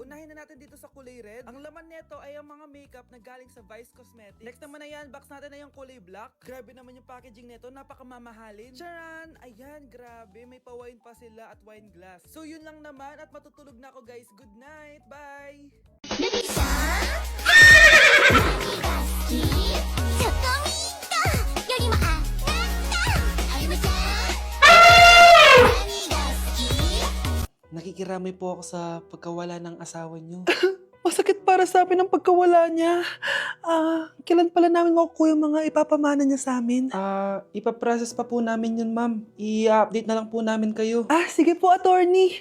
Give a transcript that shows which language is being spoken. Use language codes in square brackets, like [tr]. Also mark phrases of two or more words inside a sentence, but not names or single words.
[tl] Unahin na natin dito sa kulay red. Ang laman nito ay ang mga makeup na galing sa Vice Cosmetics. Next naman na yan, box natin na yung kulay black. Grabe naman yung packaging nito, napakamamahalin. Charan! Ayan, grabe, may pa-wine pa sila at [en] wine glass. [tl] So yun lang naman at matutulog na ako guys. [en] Good night, bye! [ja] ちょっとみんなよりもあなたあゆむちゃん何が好き [tl] Nakikiramay po ako sa pagkawala ng asawa niyo. Masakit para para sa amin ang pagkawala niya. Kailan pala namin makukuha yung mga ipapamana niya sa amin? Ipaprocess pa po namin yun, ma'am. I-update na lang po namin kayo. Sige po, attorney.